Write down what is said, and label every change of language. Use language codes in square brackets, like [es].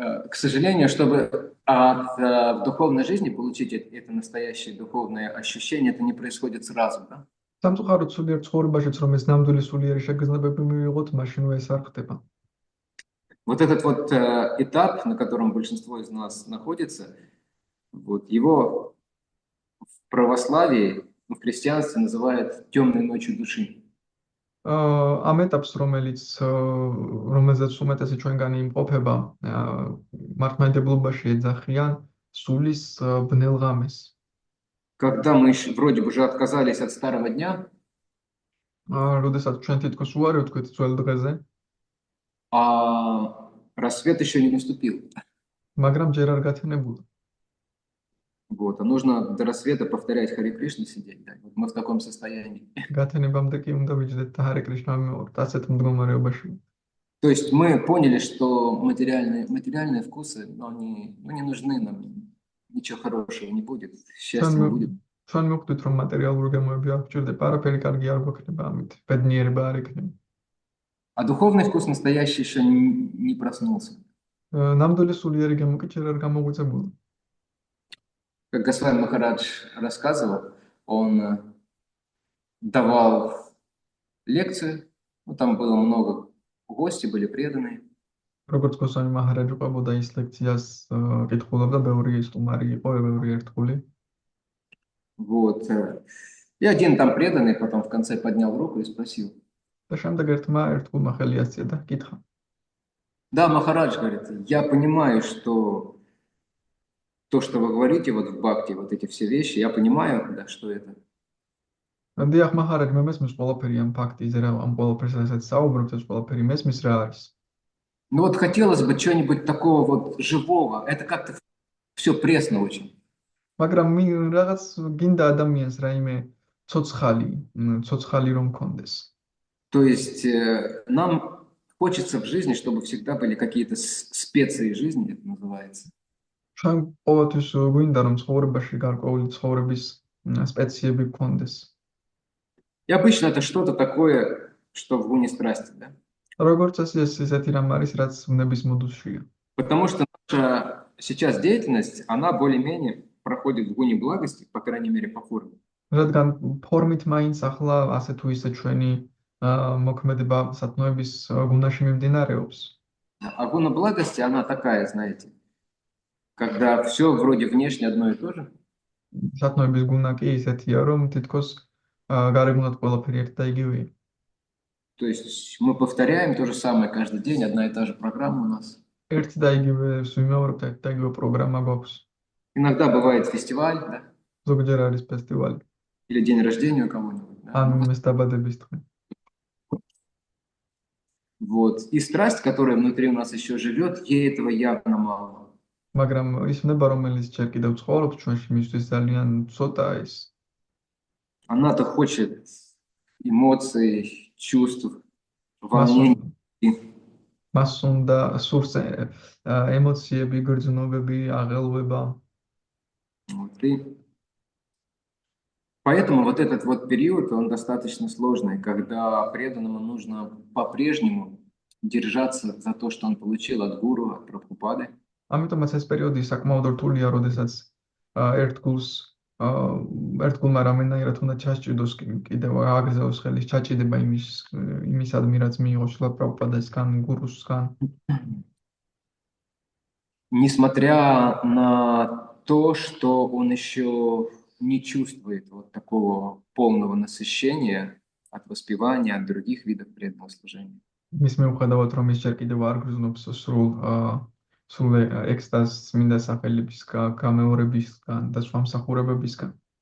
[ru] К сожалению, чтобы от духовной жизни получить это настоящее духовное ощущение, это не происходит сразу, да? [ka] სამწუხაროდ სულიერ ცხოვრებაშიც რომ ეს ნამდვილი სულიერი შეგრძნებები მივიღოთ, მაშინვე ეს არ ხდება. [ru] Вот этот вот этап, на котором большинство из нас находится, вот его в православии, в христианстве называют темной ночью души. [ka] ამ ეტაპს, რომელზეც უმეტესი ჩვენგანი იმყოფება, მართლმადიდებლობაში ეძახიან სულის ბნელ ღამეს. [ru] Когда мы вроде бы уже отказались от старого дня, [ka] როდესაც ჩვენ თითქოს უარი ვთქვით ძველ დღეზე, [ru] а рассвет еще не наступил. [ka] მაგრამ ჯერ არ გათენებულა. [ru] Вот, а нужно до рассвета повторять Харе Кришна сидеть, да? Вот мы в таком состоянии. [ka] გათენებამდე კი უნდა ვიჯდეთ და ჰარე კრიშნა მივიღოთ ასეთ მდგომარეობაში. [ru] То есть мы поняли, что материальные вкусы, но они не нужны нам, ничего хорошего не будет, счастья не будет. [ka] ჩვენ მივხვდით, რომ მატერიალური გემოები არ გვჭირდება, არაფერი კარგი არ გვექნება ამით, ბედნიერება არ იქნება. [ru] А духовный вкус настоящий еще не проснулся. [ka] ნამდვილი სულიერი გემო კი ჯერ არ გამოგვიწებულა. [ru] Как Госвами Махарадж рассказывал, он давал лекцию, ну, там было много гостей, были преданные. [ka] როგორც გოსვამი მაჰარაჯი ყვებოდა ის ლექციას კითხულობდა, ბევრი სტუმარი იყო, ბევრი ერთგული. [ru] Вот. И один там преданный потом в конце поднял руку и спросил. [ka] და შემდეგ ერთმა ერთგულმა ხელი ასწია და კითხა. [ru] Да, Махарадж говорит, я понимаю, что то, что вы говорите вот в бхакти, вот эти все вещи, я понимаю, да, что это. [ka] დიახ, მახარაჯ, მე მესმის ყველაფერი ამ ფაქტიზე რა, ამ ყველაფერს რასაც საუბრობთ, ეს ყველაფერი მესმის რა არის. [ru] Ну вот хотелось бы чего-нибудь такого вот живого. Это как-то все пресно очень. [ka] მაგრამ რაღაც გინდა ადამიანს რაიმე ცოცხალი რომ კონდეს. [ru] То есть нам хочется в жизни, чтобы всегда были какие-то специи жизни, это называется. [ka] ჩვენ ყოველთვის გვინდა რომ ცხოვრებაში გარკვეული ცხოვრების სპეციები გქონდეს. [ru] И обычно это что-то такое, что в гуне страсти, да? [ka] როგორც წესი ეს ისეთი რამ არის, რაც ნების მოდუსშია. [ru] Потому что наша сейчас деятельность, она более-менее проходит в гуне благости, по крайней мере, по форме. [ka] რადგან ფორმით მაინც ახლა ასე თუ ისე ჩვენი მოქმედება სათნოების გუნაში მიმდინარეობს. [ru] А гуна благости, она такая, знаете, когда все вроде внешне одно и то же, [ka] სათნოების გუნა კი ისეთია, რომ თითქოს გარეგნულად ყველაფერი ერთ და იგივეა. [ru] то есть мы повторяем то же самое каждый день, одна и та же программа у нас. [ka] ერთ და იგივე ვიმეორებთ, ერთ და იგივე პროგრამა გვაქვს. [ru] Иногда бывает фестиваль, да, [ka] ზოგჯერ არის ფესტივალი, [ru] или день рождения у кого-нибудь, да. [ka] ან იმის დაბადების დღე. [ru] Вот. И страсть, которая внутри у нас еще живет, ей этого явно мало. [ka] მაგრამ ის ნება, რომელიც ჯერ კიდევ ცხოვრობს ჩვენში, მისთვის ძალიან ცოტაა ის. [ru] Она-то хочет эмоций, чувств, волнений. [ka] მას უნდა სურს ემოციები, გრძნობები, აღელვება. [ru] Вот. И поэтому вот этот вот период, он достаточно сложный, когда преданному нужно по-прежнему держаться за то, что он получил от гуру, от Прабхупады. [ka] ამიტომაც ეს პერიოდი საკმაოდ რთულია, როდესაც ერთგულმა რამენაირად უნდა ჩასჭიდოს კიდევ აგრძელოს ხელის ჩაჭიდება იმისადმი, რაც მიიღო შილა პრაბჰუპადასგან, გურუსგან. [ru] Несмотря на то, что он еще не чувствует вот такого полного насыщения от воспевания, от других видов преданного служения. [ka] მის მიუხედავად, რომ ის ჯერ კიდევ არ გრძნობს სრულ ექსტაზს წმინდა სახელებისგან, გამეორებისგან და სხვა მსახურებებისგან.